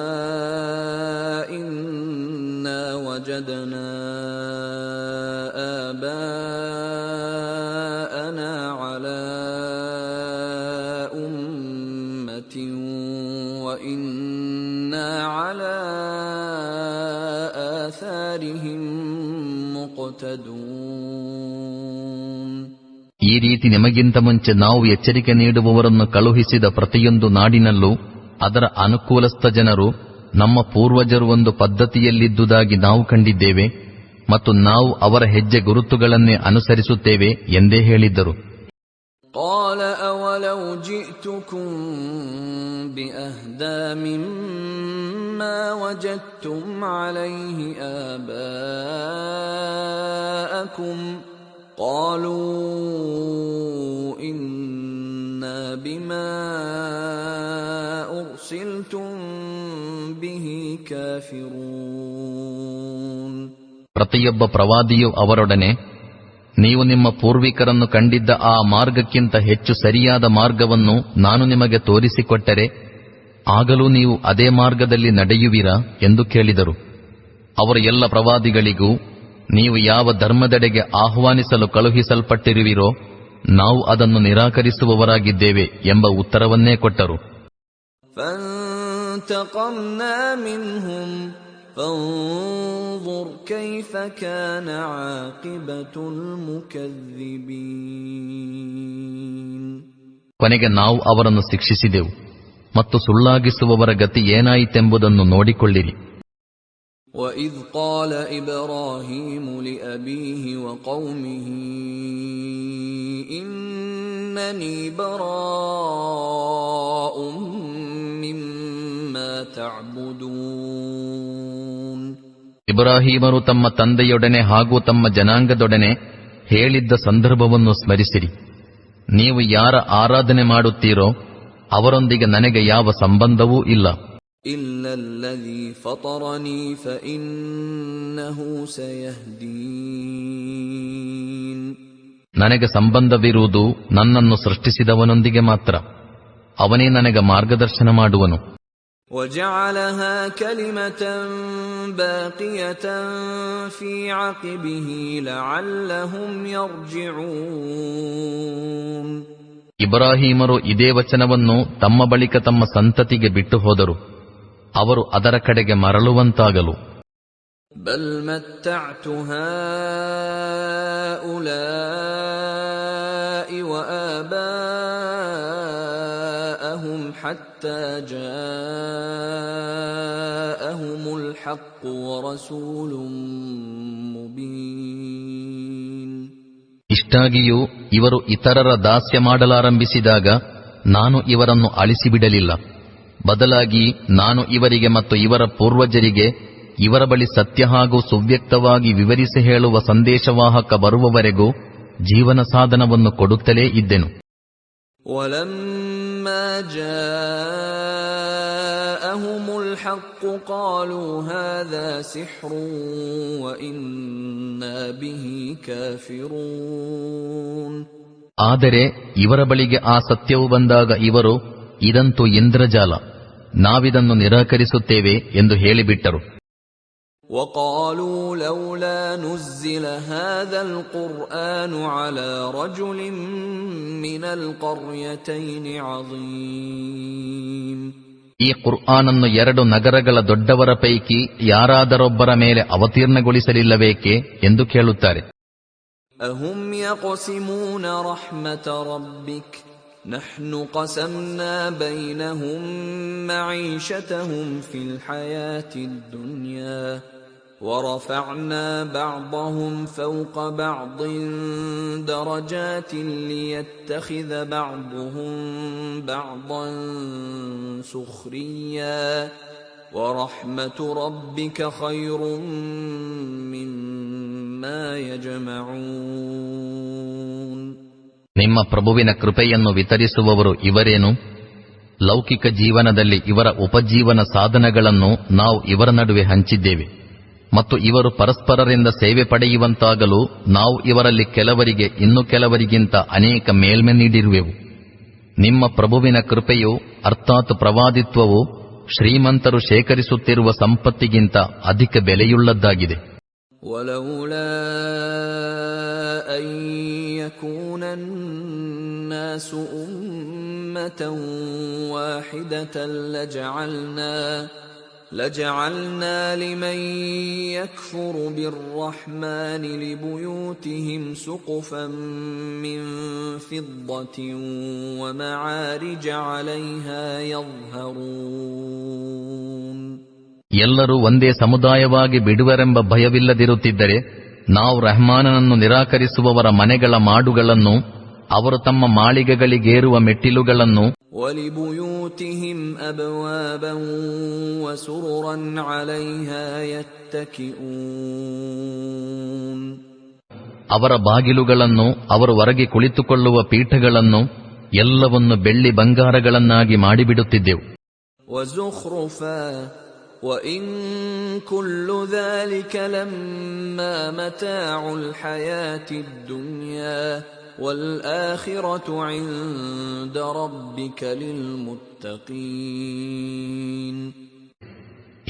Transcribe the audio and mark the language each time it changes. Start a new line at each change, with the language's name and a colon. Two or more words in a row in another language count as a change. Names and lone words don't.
Arabic: إِنَّا وَجَدْنَا آبَاءَنَا عَلَى أُمَّةٍ وَإِنَّا عَلَى آثَارِهِم مُقْتَدُونَ.
Kannada: ಈ ರೀತಿ ನಿಮಗಿಂತ ಮುಂಚೆ ನಾವು ಎಚ್ಚರಿಕೆ ನೀಡುವವರನ್ನು ಕಳುಹಿಸಿದ ಪ್ರತಿಯೊಂದು ನಾಡಿನಲ್ಲೂ ಅದರ ಅನುಕೂಲಸ್ಥ ಜನರು ನಮ್ಮ ಪೂರ್ವಜರು ಒಂದು ಪದ್ಧತಿಯಲ್ಲಿದ್ದುದಾಗಿ ನಾವು ಕಂಡಿದ್ದೇವೆ ಮತ್ತು ನಾವು ಅವರ ಹೆಜ್ಜೆ ಗುರುತುಗಳನ್ನೇ ಅನುಸರಿಸುತ್ತೇವೆ ಎಂದೇ ಹೇಳಿದ್ದರು.
Arabic: قَالَ أَوَلَوْ جِئْتُكُم بِأَهْدَىٰ مِمَّا وَجَدتُّمْ عَلَيْهِ آبَاءَكُمْ قَالُوا إِنَّا بِمَا أُرْسِلْتُم بِهِ كَافِرُونَ.
Kannada: ಪ್ರತಿಯೊಬ್ಬ ಪ್ರವಾದಿಯೂ ಅವರೊಡನೆ, ನೀವು ನಿಮ್ಮ ಪೂರ್ವಿಕರನ್ನು ಕಂಡಿದ್ದ ಆ ಮಾರ್ಗಕ್ಕಿಂತ ಹೆಚ್ಚು ಸರಿಯಾದ ಮಾರ್ಗವನ್ನು ನಾನು ನಿಮಗೆ ತೋರಿಸಿಕೊಟ್ಟರೆ ಆಗಲೂ ನೀವು ಅದೇ ಮಾರ್ಗದಲ್ಲಿ ನಡೆಯುವಿರಾ ಎಂದು ಕೇಳಿದರು. ಅವರು ಎಲ್ಲ ಪ್ರವಾದಿಗಳಿಗೂ ನೀವು ಯಾವ ಧರ್ಮದೆಡೆಗೆ ಆಹ್ವಾನಿಸಲು ಕಳುಹಿಸಲ್ಪಟ್ಟಿರುವಿರೋ ನಾವು ಅದನ್ನು ನಿರಾಕರಿಸುವವರಾಗಿದ್ದೇವೆ ಎಂಬ ಉತ್ತರವನ್ನೇ ಕೊಟ್ಟರು.
Arabic: فانتقمنا منهم فانظر كيف كان عاقبة المكذبين.
Kannada: ಕೊನೆಗೆ ನಾವು ಅವರನ್ನು ಶಿಕ್ಷಿಸಿದೆವು ಮತ್ತು ಸುಳ್ಳಾಗಿಸುವವರ ಗತಿ ಏನಾಯಿತೆಂಬುದನ್ನು ನೋಡಿಕೊಳ್ಳಿರಿ.
Arabic: وَإِذْ قَالَ إِبْرَاهِيمُ لِأَبِيهِ وَقَوْمِهِ إِنَّنِي بَرَاءٌ مِّمَّا تَعْبُدُونَ.
Kannada: ಇಬ್ರಾಹೀಮರು ತಮ್ಮ ತಂದೆಯೊಡನೆ ಹಾಗೂ ತಮ್ಮ ಜನಾಂಗದೊಡನೆ ಹೇಳಿದ್ದ ಸಂದರ್ಭವನ್ನು ಸ್ಮರಿಸಿರಿ. ನೀವು ಯಾರ ಆರಾಧನೆ ಮಾಡುತ್ತೀರೋ ಅವರೊಂದಿಗೆ ನನಗೆ ಯಾವ ಸಂಬಂಧವೂ ಇಲ್ಲ.
Arabic: إِلَّا الَّذِي فَطَرَنِي فَإِنَّهُ سَيَهْدِينِ.
Kannada: ನನಗೆ ಸಂಬಂಧವಿರುವುದು ನನ್ನನ್ನು ಸೃಷ್ಟಿಸಿದವನೊಂದಿಗೆ ಮಾತ್ರ. ಅವನೇ ನನಗೆ ಮಾರ್ಗದರ್ಶನ ಮಾಡುವನು.
Arabic: وَجَعَلَهَا كَلِمَةً بَاقِيَةً فِي عَقِبِهِ لَعَلَّهُمْ يَرْجِعُونَ.
Kannada: ಇಬ್ರಾಹೀಮರು ಇದೇ ವಚನವನ್ನು ತಮ್ಮ ಬಳಿಕ ತಮ್ಮ ಸಂತತಿಗೆ ಬಿಟ್ಟು ಹೋದರು, ಅವರು ಅದರ ಕಡೆಗೆ ಮರಳುವಂತಾಗಲು.
Arabic: بَلْ مَتَّعْتُ هَؤُلَاءِ وَآبَاءَهُمْ حَتَّى جَاءَهُمُ الْحَقُّ وَرَسُولٌ مُبِينٌ.
Kannada: ಇಷ್ಟಾಗಿಯೂ ಇವರು ಇತರರ ದಾಸ್ಯ ಮಾಡಲಾರಂಭಿಸಿದಾಗ ನಾನು ಇವರನ್ನು ಅಳಿಸಿಬಿಡಲಿಲ್ಲ. ಬದಲಾಗಿ ನಾನು ಇವರಿಗೆ ಮತ್ತು ಇವರ ಪೂರ್ವಜರಿಗೆ ಇವರ ಬಳಿ ಸತ್ಯ ಹಾಗೂ ಸುವ್ಯಕ್ತವಾಗಿ ವಿವರಿಸಿ ಹೇಳುವ ಸಂದೇಶವಾಹಕ ಬರುವವರೆಗೂ ಜೀವನ ಸಾಧನವನ್ನು ಕೊಡುತ್ತಲೇ ಇದ್ದೆನು.
Arabic: وَلَمَّا جَاءَهُمُ الْحَقُّ قَالُوا هَذَا سِحْرٌ وَإِنَّا بِهِ كَافِرُونَ.
Kannada: ಆದರೆ ಇವರ ಬಳಿಗೆ ಆ ಸತ್ಯವು ಬಂದಾಗ ಇವರು ಇದಂತೂ ಇಂದ್ರಜಾಲ, ನಾವಿದನ್ನು ನಿರಾಕರಿಸುತ್ತೇವೆ ಎಂದು ಹೇಳಿಬಿಟ್ಟರು.
Arabic: وَقَالُوا لَوْلَا نُزِّلَ هَذَا الْقُرْآنُ عَلَى رَجُلٍ مِّنَ الْقَرْيَتَيْنِ عَظِيمٍ.
Kannada: ಈ ಕುರ್ಆನನ್ನು 2 ನಗರಗಳ ದೊಡ್ಡವರ ಪೈಕಿ ಯಾರಾದರೊಬ್ಬರ ಮೇಲೆ ಅವತೀರ್ಣಗೊಳಿಸಲಿಲ್ಲಬೇಕೆ ಎಂದು ಕೇಳುತ್ತಾರೆ.
Arabic: أَهُمْ يَقْسِمُونَ رَحْمَةَ رَبِّكَ نَحْنُ قَسَمْنَا بَيْنَهُمْ مَعِيشَتَهُمْ فِي الْحَيَاةِ الدُّنْيَا وَرَفَعْنَا بَعْضَهُمْ فَوْقَ بَعْضٍ دَرَجَاتٍ لِيَتَّخِذَ بَعْضُهُمْ بَعْضًا سُخْرِيًّا وَرَحْمَةُ رَبِّكَ خَيْرٌ مِّمَّا يَجْمَعُونَ.
Kannada: ನಿಮ್ಮ ಪ್ರಭುವಿನ ಕೃಪೆಯನ್ನು ವಿತರಿಸುವವರು ಇವರೇನು? ಲೌಕಿಕ ಜೀವನದಲ್ಲಿ ಇವರ ಉಪಜೀವನ ಸಾಧನಗಳನ್ನು ನಾವು ಇವರ ನಡುವೆ ಹಂಚಿದ್ದೇವೆ ಮತ್ತು ಇವರು ಪರಸ್ಪರರಿಂದ ಸೇವೆ ಪಡೆಯುವಂತಾಗಲು ನಾವು ಇವರಲ್ಲಿ ಕೆಲವರಿಗೆ ಇನ್ನು ಕೆಲವರಿಗಿಂತ ಅನೇಕ ಮೇಲ್ಮೆ ನೀಡಿರುವೆವು. ನಿಮ್ಮ ಪ್ರಭುವಿನ ಕೃಪೆಯು ಅರ್ಥಾತ್ ಪ್ರವಾದಿತ್ವವು ಶ್ರೀಮಂತರು ಶೇಖರಿಸುತ್ತಿರುವ ಸಂಪತ್ತಿಗಿಂತ ಅಧಿಕ ಬೆಲೆಯುಳ್ಳದ್ದಾಗಿದೆ.
Arabic: وَلَوْلَا أَن يَكُونَ النَّاسُ أُمَّةً وَاحِدَةً لَجَعَلْنَا لِمَن يَكْفُرُ بِالرَّحْمَنِ لِبُيُوتِهِمْ سُقُفًا مِّن فِضَّةٍ وَمَعَارِجَ عَلَيْهَا يَظْهَرُونَ.
Kannada: ಎಲ್ಲರೂ ಒಂದೇ ಸಮುದಾಯವಾಗಿ ಬಿಡುವರೆಂಬ ಭಯವಿಲ್ಲದಿರುತ್ತಿದ್ದರೆ ನಾವು ರಹಮಾನನನ್ನು ನಿರಾಕರಿಸುವವರ ಮನೆಗಳ ಮಾಡುಗಳನ್ನು, ಅವರು ತಮ್ಮ ಮಾಳಿಗೆಗಳಿಗೇರುವ ಮೆಟ್ಟಿಲುಗಳನ್ನು,
Arabic: وَلِبُيُوتِهِمْ أَبْوَابًا وَسُرُرًا عَلَيْهَا يَتَّكِئُونَ.
Kannada: ಅವರ ಬಾಗಿಲುಗಳನ್ನು, ಅವರು ಹೊರಗೆ ಕುಳಿತುಕೊಳ್ಳುವ ಪೀಠಗಳನ್ನು ಎಲ್ಲವನ್ನು ಬೆಳ್ಳಿ ಬಂಗಾರಗಳನ್ನಾಗಿ ಮಾಡಿಬಿಡುತ್ತಿದ್ದೆವು.
Arabic: وَزُخْرُفًا وَإِن كُلُّ ذَلِكَ لَمَّا مَتَاعُ الْحَيَاةِ الدُّنْيَا وَالْآخِرَةُ عِندَ رَبِّكَ لِلْمُتَّقِينَ.